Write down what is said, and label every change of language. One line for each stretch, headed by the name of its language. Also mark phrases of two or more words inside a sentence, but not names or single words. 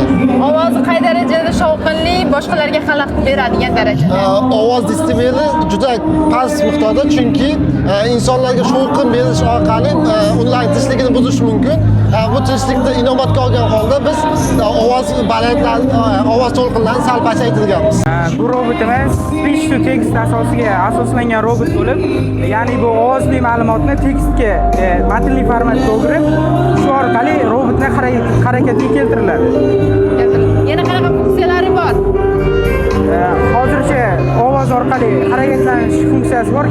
Uzbek: Ovozi qay darajada shovqinli, boshqalarga xalaqit beradigan darajada? Ovoz desibeli juda past miqdorda, chunki insonlarga shovqin berish orqali ularning tinchligini buzish mumkin. Bu tinchlikni inobatga olgan holda biz ovoz to'lqinlarini sal pasaytirganmiz. Bu robotimiz
English: speech to text
Uzbek: asosiga asoslangan robot bo'lib, ya'ni bu ovozli ma'lumotni tekstga matnli formatga o'girib, shu orqali robotni harakatga keltiriladi. Yana qanaqa funksiyalari bor? Hozircha ovoz orqali harakatlanish funksiyasi bor.